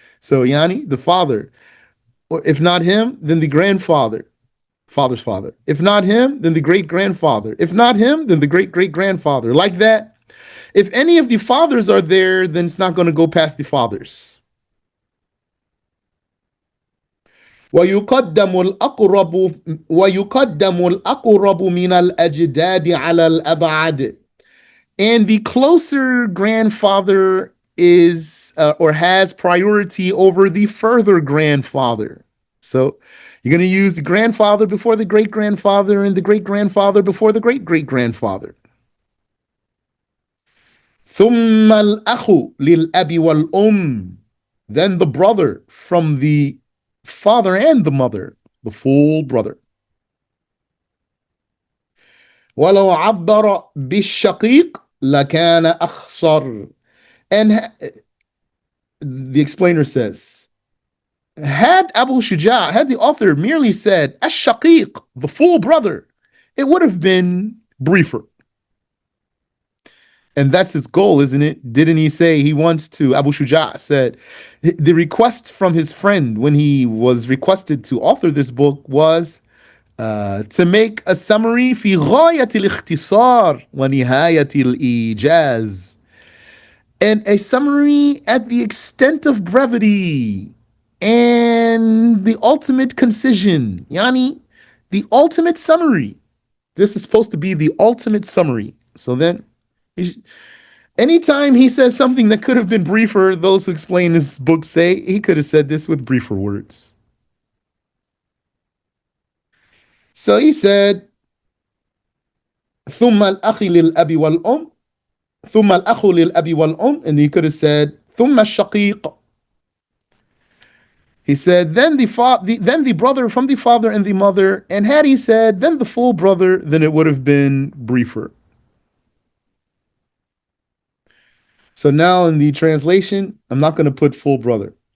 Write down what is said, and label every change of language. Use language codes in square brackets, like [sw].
[en] So Yani, the father. Or if not him, then the grandfather, father's father. If not him, then the great grandfather. If not him, then the great great grandfather. Like that. If any of the fathers are there, then it's not going to go past the fathers. [ar] ويقدم الأقرب ويقدم الأقرب من الأجداد على الأبعد. [en] And the closer grandfather is or has priority over the further grandfather. So you're going to use the grandfather before the great grandfather and the great grandfather before the great great grandfather. [ar] ثم الأخ للأب والأم. [en] Then the brother from the father and the mother, the full brother. [ar] ولو عبر بالشقيق لكان أخصر. [en] And the explainer says, had Abu Shuja, had the author merely said Ash-Shaqiq, the full brother, it would have been briefer. And that's his goal, isn't it? Didn't he say he wants to? Abu Shuja said the request from his friend when he was requested to author this book was to make a summary [ar] في غاية الاختصار ونهاية الإيجاز, [en] and a summary at the extent of brevity and the ultimate concision. Yani, the ultimate summary. This is supposed to be the ultimate summary. So then, anytime he says something that could have been briefer, those who explain this book say he could have said this with briefer words. So he said, [ar] ثم الأخ للأب والأم, ثم الأخ للأب والأم, [en] and he could have said [ar] ثم الشقيق. [en] He said, then the brother from the father and the mother, and had he said, then the full brother, then it would have been briefer. So now in the translation, I'm not going to put full brother.